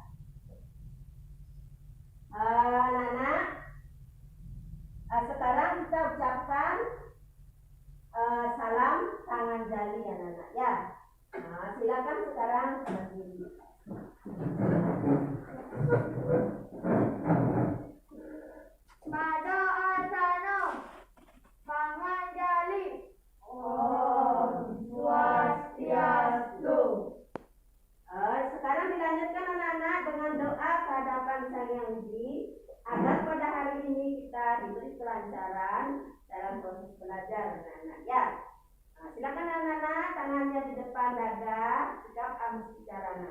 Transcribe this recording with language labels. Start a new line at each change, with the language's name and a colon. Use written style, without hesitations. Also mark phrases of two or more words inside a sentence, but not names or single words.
Indonesian: Anak-anak, sekarang kita ucapkan salam tangan jali anak-anak ya. Silakan sekarang berdiri. Pada asana tangan jali.
Sanskrit: Om Swastiastu.
Indonesian: Sekarang dilanjutkan anak-anak dengan doa kehadapan Sang Yang Widi agar pada hari ini kita diberi kelancaran dalam proses belajar anak-anak ya. Silakan anak-anak, tangannya di depan dada, sikap amustikarana.